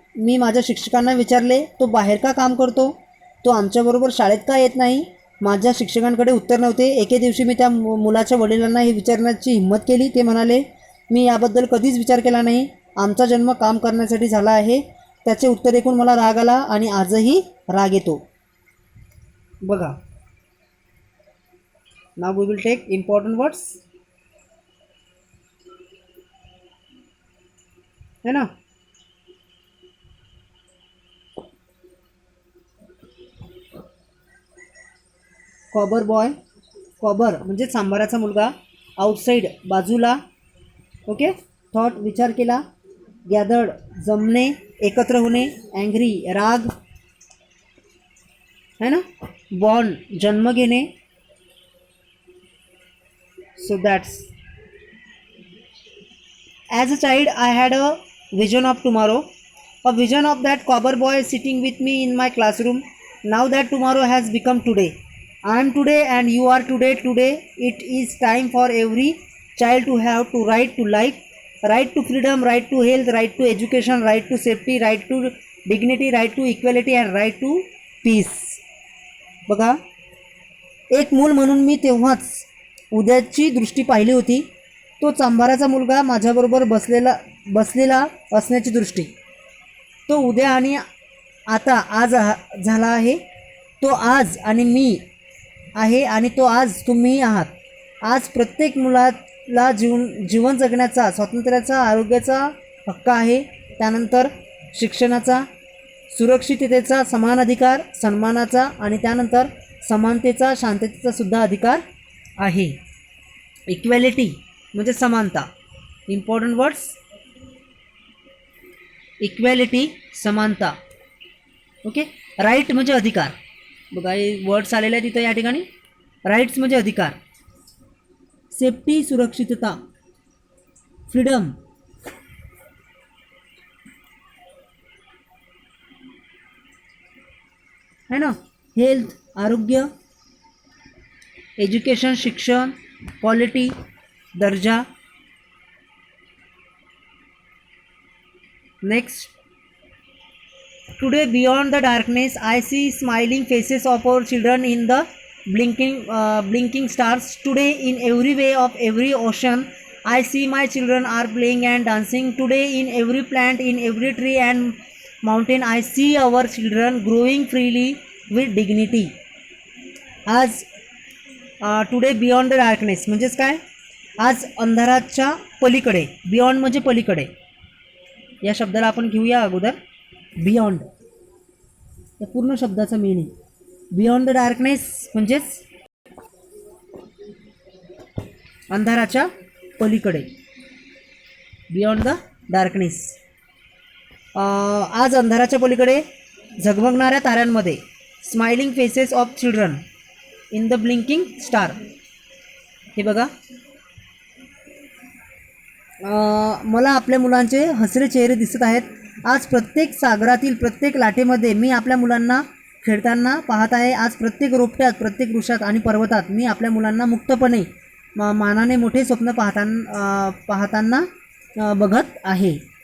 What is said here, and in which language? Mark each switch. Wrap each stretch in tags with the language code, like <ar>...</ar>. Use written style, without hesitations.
<mr>मी माझ्या शिक्षकांना विचारले, तो बाहेर का काम करतो? तो आमच्याबरोबर शाळेत का येत नाही? माझ्या शिक्षकांकडे उत्तर नव्हते. एके दिवशी मी त्या मुलाच्या वडिलांना हे विचारण्याची हिंमत केली. ते म्हणाले, मी याबद्दल कधीच विचार केला नाही. आमचा जन्म काम करण्यासाठी झाला आहे. त्याचे उत्तर ऐकून मला राग आला आणि आजही राग येतो. बघा,</mr> <en>now we will take important words,</en> <hi>है ना.</hi> <mr>कॉबर बॉय, कॉबर म्हणजे सांबाराचा मुलगा, आउटसाईड बाजूला, ओके. थॉट विचार केला, गॅदर्ड जमणे, एकत्र होणे, अँग्री राग,</mr> <hi>है ना.</hi> <mr>बॉर्न जन्म घेणे.</mr> <en>So that's, as a child I had a vision of tomorrow, a vision of that cobbler boy sitting with me in my classroom. Now that tomorrow has become today. I am today and you are today. Today it is time for every child to have to right to life, right to freedom, right to health, right to education, right to safety, right to dignity, right to equality and right to peace.</en> <mr>बघा, एक मूल म्हणून मी तेव्हाच उद्याची दृष्टी पाहिली होती. तो चांभाराचा मुलगा माझ्याबरोबर बसलेला असण्याची दृष्टी. तो उद्या आणि आता आज झाला आहे. तो आज आणि मी आहे आणि तो आज तुम्ही आहात. आज प्रत्येक मुलाला जीवन जगण्याचा, स्वातंत्र्याचा, आरोग्याचा हक्क आहे. त्यानंतर शिक्षणाचा, सुरक्षिततेचा, समान अधिकार, सन्मानाचा आणि त्यानंतर समानतेचा, शांततेचा सुद्धा अधिकार आहे. इक्वॅलिटी म्हणजे समानता. इम्पॉर्टंट वर्ड्स, इक्वॅलिटी, समानता. ओके. राईट म्हणजे अधिकार. बघा हे वर्ड्स आलेले आहेत तिथं या ठिकाणी. राईट्स म्हणजे अधिकार. सेफ्टी सुरक्षितता, फ्रीडम,</mr> <hi>है ना.</hi> <mr>हेल्थ आरोग्य, एज्युकेशन शिक्षण, क्वालिटी दर्जा.</mr> <en>Next. Today beyond the darkness I see smiling faces of our children in the blinking stars. Today in every way of every ocean I see my children are playing and dancing. Today in every plant, in every tree and mountain I see our children growing freely with dignity.</en> <mr>आज</mr> <en>today beyond the darkness</en> <mr>म्हणजेच काय, आज अंधाराच्या पलीकडे. Beyond म्हणजे पलीकडे. या शब्दाला आपण घेऊया अगोदर. बियॉन्ड या पूर्ण शब्दाचा मिनिंग. बियॉन्ड द डार्कनेस म्हणजेच अंधाराच्या पलीकडे.</mr> <en>Beyond the darkness.</en> <mr>आज अंधाराच्या पलीकडे झगमगणाऱ्या ताऱ्यांमध्ये.</mr> <en>Smiling faces of children in the blinking star.</en> <mr>हे बघा, मला आपल्या मुलांचे हसरे चेहरे दिसत आहेत. आज प्रत्येक सागरातील प्रत्येक लाटेमध्ये मी आपल्या मुलांना खेळताना पाहत आहे. आज प्रत्येक रोपट्यात, प्रत्येक वृक्षात आणि पर्वतात मी आपल्या मुलांना मुक्तपणे मानाने मोठे स्वप्न पाहताना बघत आहे.</mr>